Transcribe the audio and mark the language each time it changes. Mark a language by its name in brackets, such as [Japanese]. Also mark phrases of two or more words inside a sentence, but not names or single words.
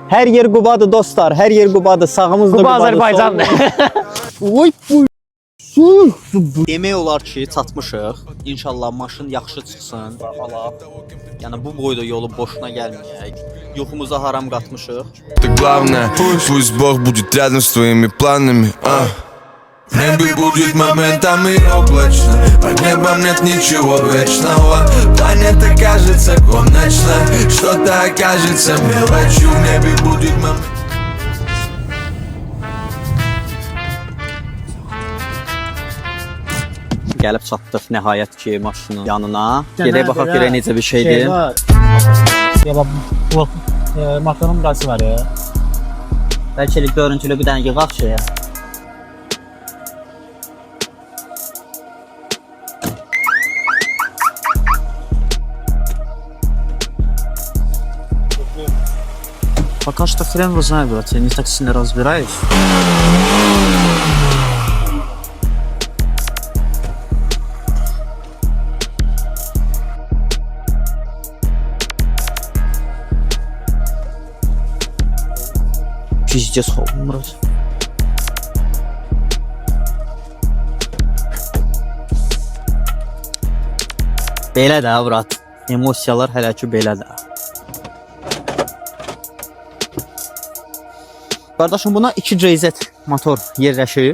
[Azerbaijani] Hər yer Qubadır dostlar, hər yer Qubadır. Sağımızda Quba Qubadır. Azərbaycandır. Oy bu. Demək olar ki, çatmışıq. İnşallah maşın yaxşı çıxsın. Ala. Yəni bu boyda yolu boşuna gəlməyək. Yuxumuza haram qatmışıq. [Russian] Это главное, пусть Бог будет рядом с твоими планами. В небе будет моментами облачно, под небом нет ничего вечного. Планета кажется конечной, что-то окажется мелочью. В небе будет момент. [Azerbaijani] Gəlib çatdıq nəhayət ki maşının yanına. Gedək baxaq görək necə bir şeydir. Ya bax, bu maşının burası var ya. Bəlkə görüntülü bir dənə yığaq şeyə. [Russian] Пока что хрен его знает, брат, я не так сильно разбираюсь. Пиздец холодно, брат. [Azerbaijani] Belə də, brат. Emosiyalar hələ ki belədir. Qardaşım, buna 2 JZ motor yerləşir.